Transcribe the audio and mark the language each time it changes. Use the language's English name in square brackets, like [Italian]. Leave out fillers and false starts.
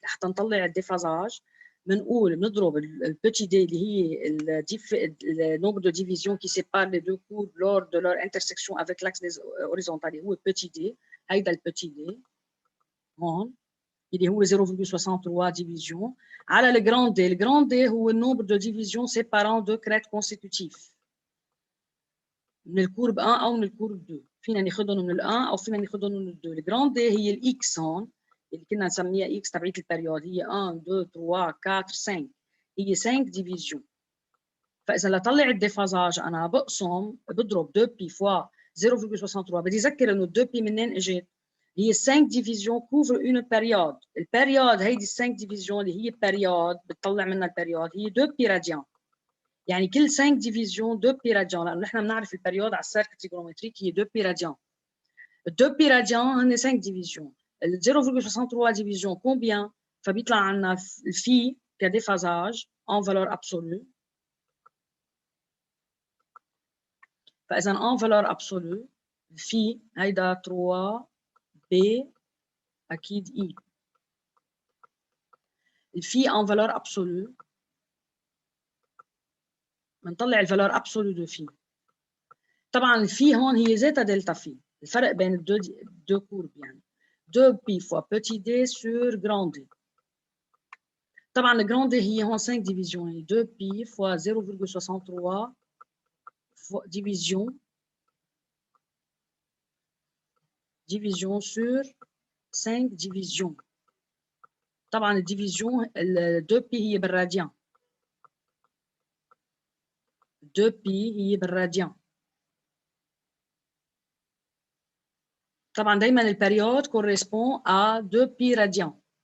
[Arabic] لحتى نطلع الديفازاج بنضرب [French] le petit d اللي هي le nombre de divisions qui sépare les deux courbes lors de leur intersection avec l'axe horizontal هو petit d. [Arabic] هيدا petit d هون اللي هو 0,63 division على le grand D. [French] Le grand D هو le nombre de divisions séparant deux crêtes consécutifs [Arabic] من الكورب 1 أو من الكورب 2. فينا ناخذهم من ال 1 أو فينا ناخذهم من ال 2. Le grand D هي ال X هون اللي كنا نسميها X تبعية البريود هي 1 2 3 4 5 هي 5 divisions. فإذا لطلع الديفازاج أنا بقسم بضرب 2π fois 0,63. بدي أذكر إنه 2π منين إجت؟ هي 5 divisions [French] couvre une période. [Arabic] البريود هيدي 5 divisions اللي هي بيريود بتطلع منها البريود هي 2π راديان. يعني كل 5 divisions 2π راديان لأنه نحن بنعرف البريود على السيرك تريغونومتريك هي 2π راديان. ال 2π راديان هن 5 divisions. ال 0,63 divisions combien؟ فبيطلع عنا الفي كديفازاج [French] en valeur absolue. [Arabic] فإذا en valeur absolue الفي هيدا 3 B أكيد I. الفي en valeur absolue بنطلع الفالور absolue de phi. طبعا الفي هون هي ذاتها دلتا في، الفرق بين الدو كورب يعني [French] 2π fois petit d sur grand D. طبعا الجراند D هي هون 5 divisions يعني 2π fois 0,63 division sur 5 divisions. [Arabic] طبعا الديفيزيون ال 2π هي بالراديان. 2π هي بالراديان. طبعا دايما البريود [French] correspond à [Arabic] 2π راديان.